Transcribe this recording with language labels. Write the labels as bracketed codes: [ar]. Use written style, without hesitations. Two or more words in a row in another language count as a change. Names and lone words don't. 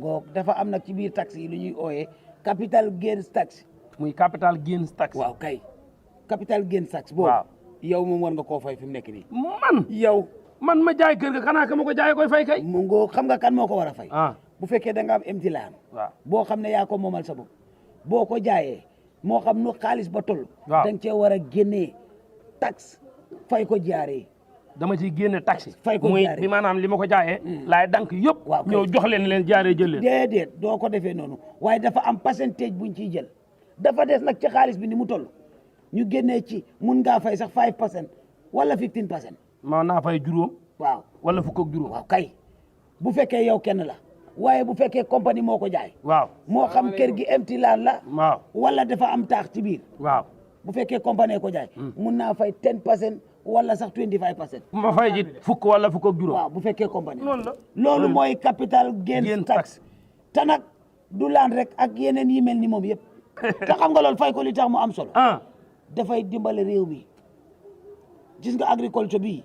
[wo] mu ngoog dafa am nag ci biir taxi yi lu ñuy ooyee [en] capital gains tax muy capital gains tax [wo] waaw kay [en] capital gains tax [wo] boobu yow moom war nga koo fay fi mu nekk nii man ma jaay kër ga xanaa ka ma ko jaay koy fay kay mu ngoog xam nga kan moo ko war a fay bu fekkee da nga am [en] empty land [wo] boo xam ne yaa ko moomal sa bopp boo ko jaayee moo xam nu xaalis ba toll da nga cee war a génnee tax fay ko jaaree dama ciy génne taxi fay ko muy bi maanaam li ma ko jaayee laay dank yëpp ñëw jox leen jaaree jël leen déedéet doo ko defee noonu waaye dafa am pourcentage buñ ciy jël dafa des nag ci xaalis bi ni mu toll ñu génnee ci mun ngaa fay sax 5% wala 15%. ma naa fay juróom waaw wala fukk ak juróom waaw kay bu fekkee yow kenn la waaye bu fekkee compagnie moo ko jaay waaw moo xam kër gi [en] empty land [wo] la waaw wala dafa am taax ci biir waaw bu fekkee compagnie ko jaay mun naa fay 10% wala sax 25%. ma fay ji fukk wala fukk ak juróom waaw bu fekkee compagnie loolu mooy [en] capital gains tax [wo] te nag du laan rek ak yeneen yi mel ni moom yëpp te xam nga loolu fay ko li tax mu am solo dafay dimbale réew mi gis nga agriculture bi